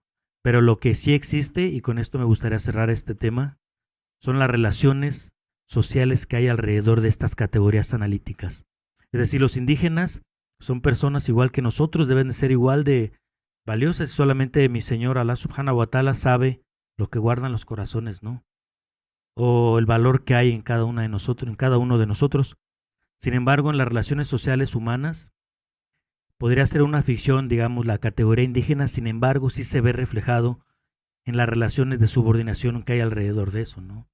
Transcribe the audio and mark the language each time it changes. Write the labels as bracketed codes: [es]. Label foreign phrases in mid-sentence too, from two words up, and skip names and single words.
[es] Pero lo que sí existe, y con esto me gustaría cerrar este tema, son las relaciones sociales que hay alrededor de estas categorías analíticas. Es decir, los indígenas son personas igual que nosotros, deben de ser igual de valiosas. Solamente mi Señor [ar] الله سبحانه وتعالى [es] sabe lo que guardan los corazones, ¿no? O el valor que hay en cada una de nosotros, en cada uno de nosotros. Sin embargo, en las relaciones sociales humanas, podría ser una ficción, digamos, la categoría indígena. Sin embargo, sí se ve reflejado en las relaciones de subordinación que hay alrededor de eso, ¿no?